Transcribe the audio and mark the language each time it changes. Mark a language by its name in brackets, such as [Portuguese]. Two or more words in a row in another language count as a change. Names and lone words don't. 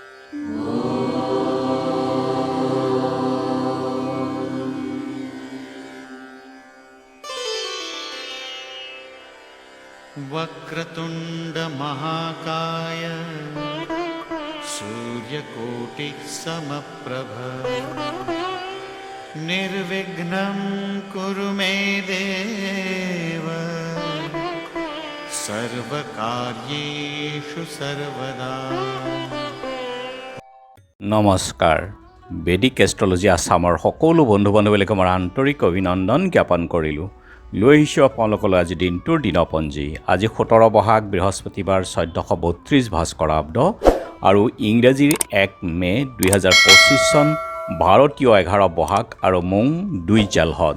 [Sanskrit] वक्रतुंड महाकाय सूर्यकोटि समप्रभ निर्विघ्नं कुरु मे देव सर्वकार्येषु सर्वदा। [Assamese] নমস্কাৰ। বেদিক এষ্ট্ৰলজি আছামৰ সকলো বন্ধু বান্ধৱীলৈকে মই আন্তৰিক অভিনন্দন জ্ঞাপন কৰিলোঁ। লৈ আহিছোঁ আপোনালোকলৈ আজি দিনটোৰ দিনপঞ্জী। আজি 17 বহাগ বৃহস্পতিবাৰ 1432 ভাস্কৰাব্দ আৰু ইংৰাজীৰ 1 মে 2025 চন ভাৰতীয় 11 বহাগ আৰু মোং 2 জেলহত।